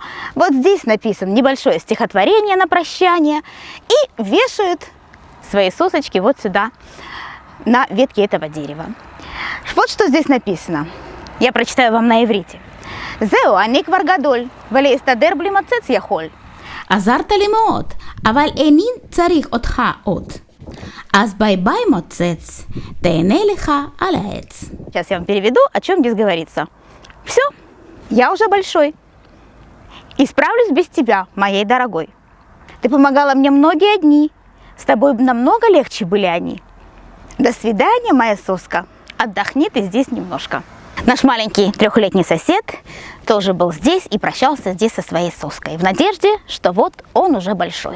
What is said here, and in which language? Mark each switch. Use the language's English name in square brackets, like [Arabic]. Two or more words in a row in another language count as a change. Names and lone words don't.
[Russian] Вот здесь написано небольшое стихотворение на прощание и вешают свои сосочки вот сюда, на ветке этого дерева. Вот что здесь написано. Я прочитаю вам на иврите. [Hebrew] «זהו אני כבר גדול ולהסתדר בלי מוצץ יכול». עזרת לי מאוד, אבל איני צריך אותך עוד. אז [English] bye bye [Hebrew] מוצץ, תהנה לך על העץ. [Russian] Сейчас я вам переведу, о чем здесь говорится. Все, я уже большой. И справлюсь без тебя, моей дорогой. Ты помогала мне многие дни. С тобой намного легче были они. До свидания, моя соска. Отдохни ты здесь немножко. Наш маленький 3-летний сосед тоже был здесь и прощался здесь со своей соской, в надежде, что вот он уже большой.